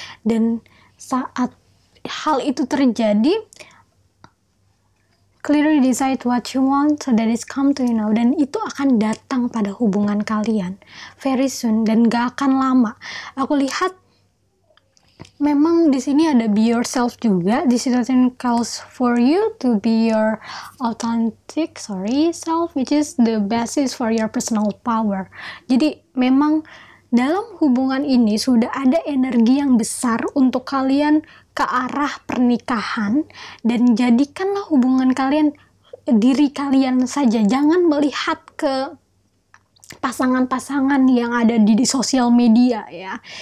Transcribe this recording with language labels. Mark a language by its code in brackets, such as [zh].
[id] Dan saat hal itu terjadi, [en] clearly decide what you want so that it's come to you now, [id] dan itu akan datang pada hubungan kalian [en] very soon [id] dan gak akan lama. Aku lihat memang di sini ada [en] be yourself [id] juga. [en] This situation calls for you to be your authentic self, which is the basis for your personal power. [id] Jadi memang dalam hubungan ini sudah ada energi yang besar untuk kalian ke arah pernikahan, dan jadikanlah hubungan kalian diri kalian saja. Jangan melihat ke pasangan-pasangan yang ada di sosial media ya.